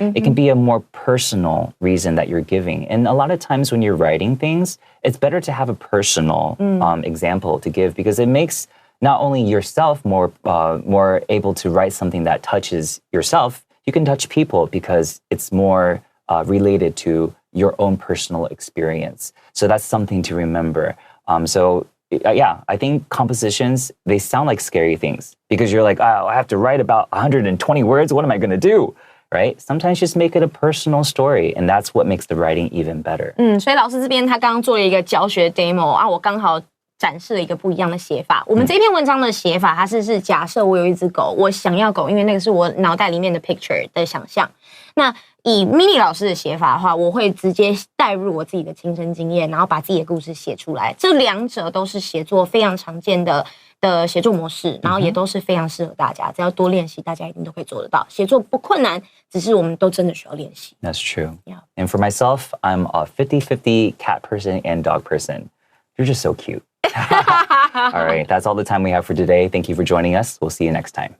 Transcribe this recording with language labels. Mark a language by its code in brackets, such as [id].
[en] It can be a more personal reason that you're giving. And a lot of times when you're writing things, it's better to have a personal example to give because it makes not only yourself more able to write something that touches yourself, you can touch people because it's more related to your own personal experience. So that's something to remember. Yeah, I think compositions, they sound like scary things because you're like, oh, I have to write about 120 words. What am I going to do? Right? Sometimes just make it a personal story, and that's what makes the writing even better. [zh] 所以老师这边他刚刚做了一个教学 demo 啊，我刚好展示了一个不一样的写法。我们这篇文章的写法，它是假设我有一只狗，我想要狗，因为那个是我脑袋里面的 picture 的想象。那以 Minnie 老师的写法的话，我会直接带入我自己的亲身经验，然后把自己的故事写出来。这两者都是写作非常常见的写作模式，然后也都是非常适合大家，只要多练习，大家一定都可以做得到。写作不困难，只是我们都真的需要练习。 [en] That's true. Yeah. And for myself, I'm a 50-50 cat person and dog person. You're just so cute. All right, that's all the time we have for today. Thank you for joining us. We'll see you next time.